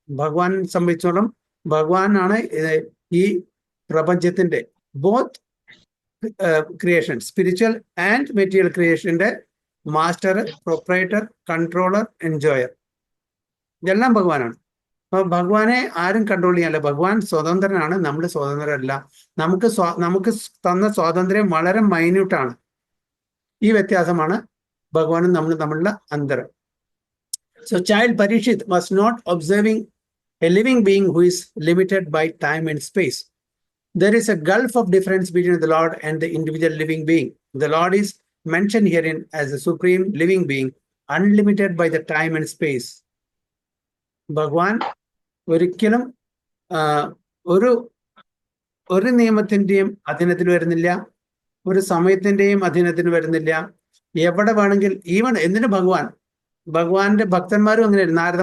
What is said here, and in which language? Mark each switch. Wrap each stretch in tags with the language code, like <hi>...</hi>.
<ml>ഭഗവാൻ സംബന്ധിച്ചോളം ഭഗവാനാണ് ഈ പ്രപഞ്ചത്തിന്റെ both creation,</ml> <en>spiritual and material</en> <ml>ക്രിയേഷന്റെ master, proprietor, controller, enjoyer, ഇതെല്ലാം ഭഗവാനാണ്. അപ്പൊ ഭഗവാനെ ആരും കൺട്രോൾ ചെയ്യാനില്ല. ഭഗവാൻ സ്വതന്ത്രനാണ്, നമ്മൾ സ്വതന്ത്രരല്ല. നമുക്ക് തന്ന സ്വാതന്ത്ര്യം വളരെ മൈന്യൂട്ടാണ്. ഈ വ്യത്യാസമാണ് ഭഗവാനും നമ്മൾ തമ്മിലുള്ള അന്തരം.</ml> <en>So child Parikshit was not observing a living being who is limited by time and space. There is a gulf of difference between the Lord and the individual living being. The Lord is mentioned herein as the supreme living being, unlimited by the time and space.</en> <ml>ഭഗവാൻ ഒരിക്കലും ഒരു ഒരു നിയമത്തിന്റെയും അധീനത്തിൽ വരുന്നില്ല, ഒരു സമയത്തിന്റെയും അധീനത്തിന് വരുന്നില്ല. എവിടെ വേണമെങ്കിൽ, even എന്തിനു ഭഗവാന്റെ ഭക്തന്മാരും അങ്ങനെയായിരുന്നു.</ml>